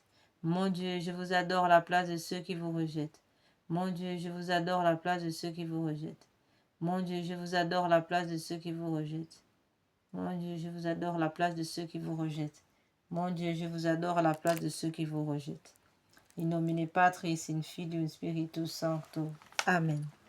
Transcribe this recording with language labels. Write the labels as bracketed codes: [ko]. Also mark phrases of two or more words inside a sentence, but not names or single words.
[fr] Mon Dieu, je vous adore à la place de ceux qui vous rejettent. Mon Dieu, je vous adore à la place de ceux qui vous rejettent. Mon Dieu, je vous adore à la place de ceux qui vous rejettent. Mon Dieu, je vous adore à la place de ceux qui vous rejettent. Mon Dieu, je vous adore à la place de ceux qui vous rejettent. [la] In nomine Patris, in Filius, Spiritus Sancto. Amen.